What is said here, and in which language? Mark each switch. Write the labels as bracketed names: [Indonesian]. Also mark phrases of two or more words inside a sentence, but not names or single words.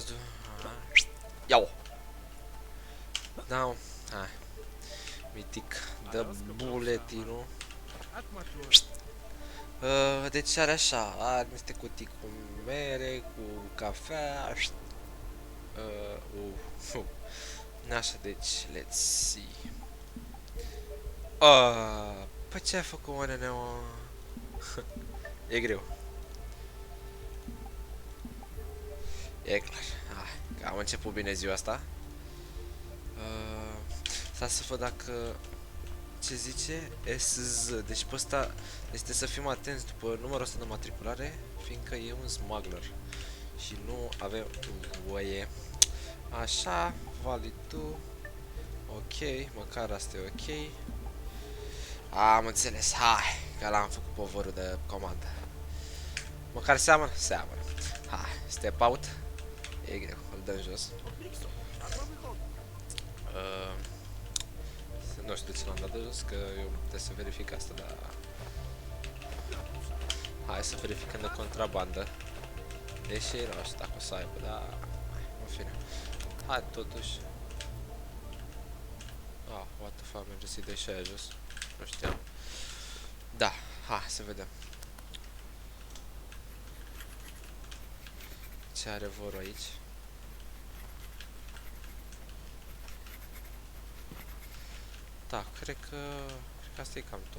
[Romanian] Iau! Da, hai. Mitic, dă buletinul. Deci are așa, are niște cutii cu mere, cu cafea. Așa, deci, [English] let's see. [Romanian] Păi ce ai făcut, mă, nene, mă? E greu. E clar. Că am început bine ziua asta. Stai să văd dacă... Ce zice? SZ. Deci pe ăsta este să fim atenți după numărul ăsta de matriculare, fiindcă e un smuggler. Și nu avem voie. Așa, valid tu. Ok, măcar asta e ok. Am înțeles, hai, că l-am făcut povorul de comandă. Măcar seamănă? Seamănă. Hai, [English] step out. [Romanian] E greu, îl dăm jos. Nu știu de ce l-am dat de jos, că eu trebuie să verific asta, dar... Hai să verificăm de contrabandă. Deși nu știu dacă o să aibă, dar... În fine. Hai totuși. [English] What the fuck, [Romanian] merge să-i dai și aia jos. Nu știam. Da, hai să vedem. Ce are vorul aici? Da, cred că asta e cam tot.